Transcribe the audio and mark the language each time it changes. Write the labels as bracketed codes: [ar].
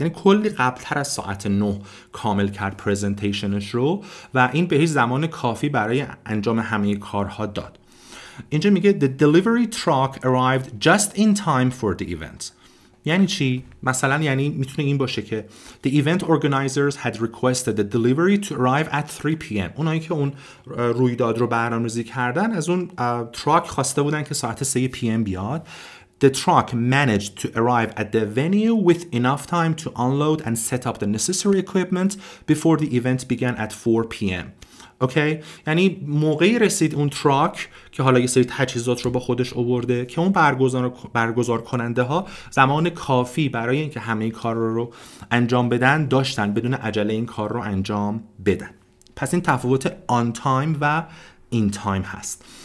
[fa] یعنی کلی قبلتر از ساعت 9 کامل کرد پرزنتیشنش رو و این به هیچ زمان کافی برای انجام همه کارها داد. اینجا میگه [en] the delivery truck arrived just in time for the event. [fa] یعنی چی؟ مثلا یعنی میتونه این باشه که [en] the event organizers had requested the delivery to arrive at 3 p.m. [fa] اونایی که اون رویداد رو برنامه‌ریزی کردن از اون تراک خواسته بودن که ساعت 3 p.m. بیاد. [en] The truck managed to arrive at the venue with enough time to unload and set up the necessary equipment before the event began at 4 p.m. [fa] اوکی؟ یعنی موقعی رسید اون تراک که حالا یه سری تجهیزات رو با خودش آورده که اون برگزار کننده ها زمان کافی برای اینکه همه کار رو انجام بدن داشتن بدون عجله این کار رو انجام بدن. پس این تفاوت on time و in time هست.